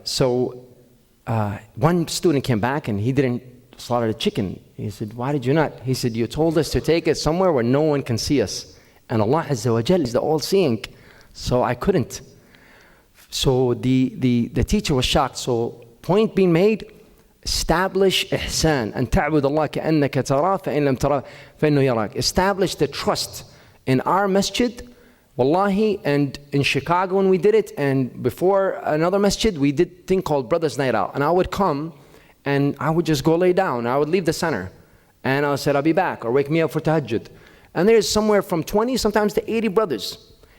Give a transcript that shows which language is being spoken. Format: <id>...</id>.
<en>So one student came back and he didn't slaughter the chicken. He said, why did you not? He said, you told us to take it somewhere where no one can see us. And Allah Azza wa Jal is the all-seeing. So I couldn't. So the teacher was shocked. So point being made, establish ihsan.</en> <ar>أن تعبد الله كأنك تراه فإن لم تراه فإنه يراك.</ar> <en>Establish the trust. In our masjid, wallahi, and in Chicago when we did it, and before another masjid, we did a thing called Brothers Night Out. And I would come, and I would just go lay down. I would leave the center. And I said, I'll be back, or wake me up for tahajjud. And there's somewhere from 20, sometimes to 80 brothers.</en>